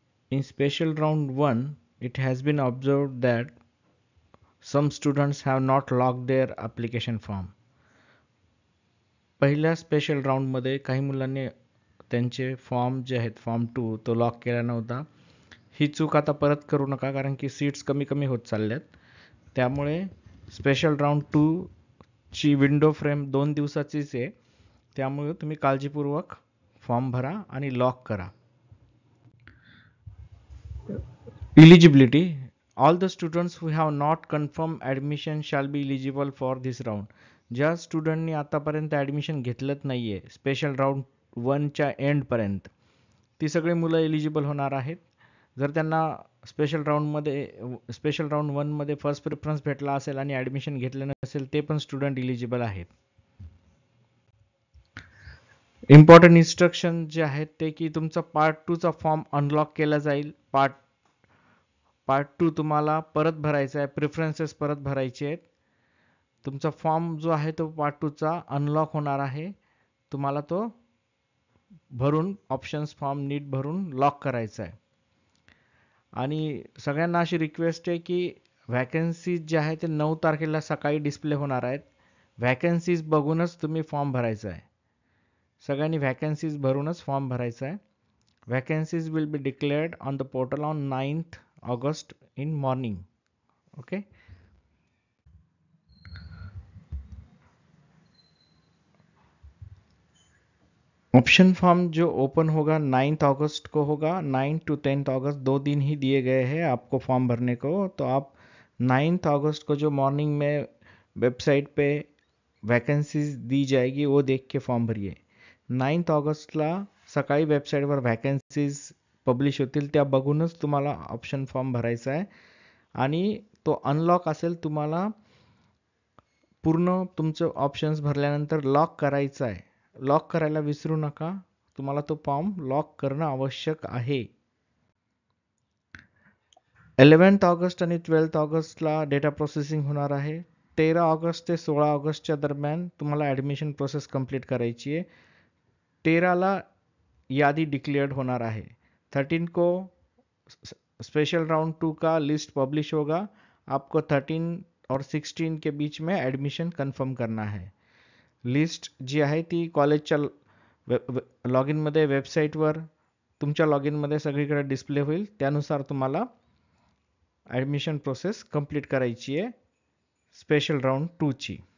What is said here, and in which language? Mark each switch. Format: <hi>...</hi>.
<en>In special round 1, it has been observed that some students have not locked their application form.</en> <mr>पहिल्या special राऊंडमध्ये काही मुलांनी त्यांचे form जे आहेत फॉर्म 2 तो लॉक केला नव्हता. ही चूक आता परत करू नका कारण की सीट्स कमी कमी होत चालल्यात. त्यामुळे स्पेशल राऊंड 2 ची विंडो फ्रेम 2 दिवसाचीच आहे. त्यामुळे तुम्ही काळजीपूर्वक फॉर्म भरा आणि लॉक करा.</mr> <en>Eligibility. All the students who have not confirmed admission shall be eligible for this round.</en> <mr>ज्या स्टुडंटनी आतापर्यंत ॲडमिशन घेतलंच नाही आहे स्पेशल राऊंड 1च्या एंडपर्यंत ती सगळी मुलं एलिजिबल होणार आहेत. जर त्यांना स्पेशल राऊंड 1मध्ये फर्स्ट प्रेफरन्स भेटला असेल आणि ॲडमिशन घेतलं नसेल ते पण स्टुडंट एलिजिबल आहेत. इम्पॉर्टंट इन्स्ट्रक्शन जे आहेत ते की तुमचा पार्ट 2चा फॉर्म अनलॉक केला जाईल. पार्ट 2 तुम्हाला परत भरायचा आहे, प्रेफरन्सेस परत भरायचे आहेत. तुमचा फॉर्म जो आहे तो पार्ट 2चा अनलॉक होणार आहे. तुम्हाला तो भरून ऑप्शन्स फॉर्म नीट भरून लॉक करायचा आहे. आणि सगळ्यांना अशी रिक्वेस्ट आहे की व्हॅकन्सीज जे आहे ते 9 तारखेला सकाळी डिस्प्ले होणार आहेत. व्हॅकन्सीज बघूनच तुम्ही फॉर्म भरायचा आहे. सगळ्यांनी व्हॅकन्सीज भरूनच फॉर्म भरायचा आहे.</mr> <en>Vacancies will be declared on the portal on 9th August in morning. Okay.</en> <hi>Option form जो ओपन होगा 9th अगस्त को होगा. 9 to 10th अगस्त 2 दिन ही दिए गए हैं आपको फॉर्म भरने को. तो आप 9th अगस्त को जो मॉर्निंग में वेबसाइट पे वैकेंसीज दी जाएगी वो देख के फॉर्म भरिए.</hi> <mr>9th ऑगस्टला सकाळी वेबसाईटवर व्हॅकन्सीज पब्लिश होतील त्या बघूनच तुम्हाला ऑप्शन फॉर्म भरायचा आहे. आणि तो अनलॉक असेल तुम्हाला पूर्ण तुमचं ऑप्शन्स भरल्यानंतर लॉक करायचा आहे. लॉक करायला विसरू नका. तुम्हाला तो फॉर्म लॉक करणं आवश्यक आहे. 11th ऑगस्ट आणि 12th ऑगस्टला डेटा प्रोसेसिंग होणार आहे. 13 ऑगस्ट ते 16 ऑगस्टच्या दरम्यान तुम्हाला ॲडमिशन प्रोसेस कंप्लीट करायची आहे. 13ला यादी डिक्लेअर्ड होणार आहे.</mr> <hi>13 को स्पेशल राउंड 2 का लिस्ट पब्लिश होगा. आपको 13 और 16 के बीच में ॲडमिशन कन्फर्म करना है.</hi> <mr>लिस्ट जी आहे ती कॉलेजच्या लॉग इनमध्ये वेबसाईटवर तुमच्या लॉग इनमध्ये सगळीकडे डिस्प्ले होईल. त्यानुसार तुम्हाला ॲडमिशन प्रोसेस कंप्लीट करायची आहे स्पेशल राउंड 2ची.</mr>